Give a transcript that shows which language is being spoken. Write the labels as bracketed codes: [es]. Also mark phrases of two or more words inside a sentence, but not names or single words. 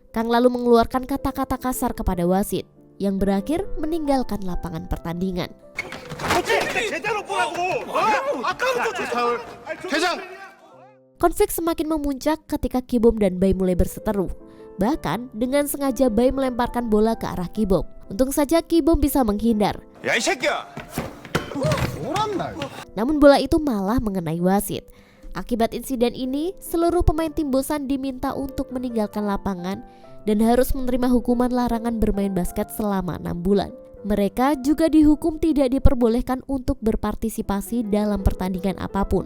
[id] Kang lalu mengeluarkan kata-kata kasar kepada wasit. yang berakhir meninggalkan lapangan pertandingan. Konflik semakin memuncak ketika Ki-bom dan Bae mulai berseteru. Bahkan dengan sengaja Bae melemparkan bola ke arah Ki-bom. Untung saja Ki-bom bisa menghindar. [ko] 야, 이 새끼야! [id] Namun bola itu malah mengenai wasit. Akibat insiden ini, seluruh pemain tim Busan diminta untuk meninggalkan lapangan dan harus menerima hukuman larangan bermain basket selama 6 bulan. Mereka juga dihukum tidak diperbolehkan untuk berpartisipasi dalam pertandingan apapun.